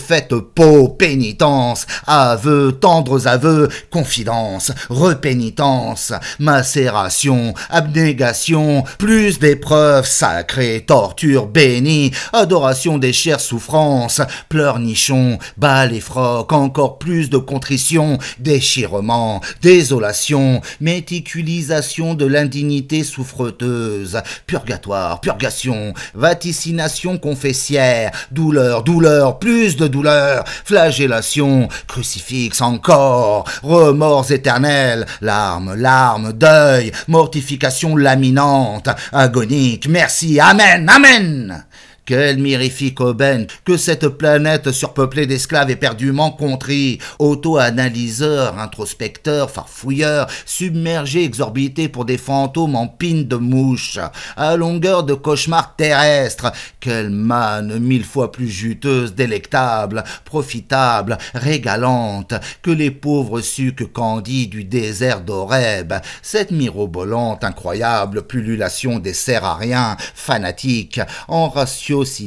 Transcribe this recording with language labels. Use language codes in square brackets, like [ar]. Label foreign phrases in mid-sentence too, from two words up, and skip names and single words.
[fr] cette peau, pénitence, aveux, tendres aveux, confidence, repénitence, macération, abnégation, plus d'épreuves sacrées, torture bénie, adoration des chères souffrances, pleurnichons, bal et froc, encore plus de contrition, déchirement, désolation, méticulisation de l'indignité souffreteuse, purgatoire, purgation, vaticination confessière, douleur, douleur, plus de douleur, flagellation, crucifix encore, remords éternels, larmes, larmes, deuil, mortification laminante, agonique, merci, amen, amen. Quelle mirifique aubaine que cette planète surpeuplée d'esclaves éperdument contrit, auto-analyseurs, introspecteurs, farfouilleurs, submergés, exorbités pour des fantômes en pines de mouches, à longueur de cauchemars terrestres. Quelle manne mille fois plus juteuse, délectable, profitable, régalante que les pauvres sucs candis du désert d'Horeb, cette mirobolante, incroyable pullulation des serres à rien, fanatiques, en ratiocinage